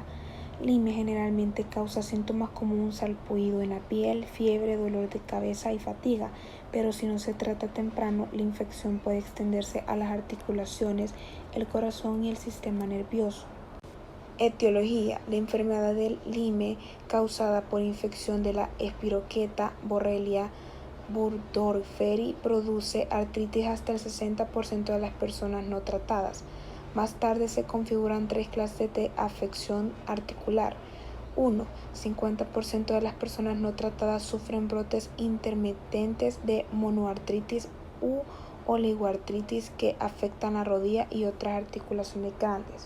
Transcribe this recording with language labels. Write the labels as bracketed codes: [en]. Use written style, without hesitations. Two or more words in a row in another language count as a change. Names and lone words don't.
[es] Lyme generalmente causa síntomas como un sarpullido en la piel, fiebre, dolor de cabeza y fatiga, pero si no se trata temprano, la infección puede extenderse a las articulaciones, el corazón y el sistema nervioso. Etiología. La enfermedad del Lyme causada por infección de la espiroqueta Borrelia burgdorferi produce artritis hasta el 60% de las personas no tratadas. Más tarde se configuran 3 clases de afección articular. 1. 50% de las personas no tratadas sufren brotes intermitentes de monoartritis u oligoartritis que afectan la rodilla y otras articulaciones grandes.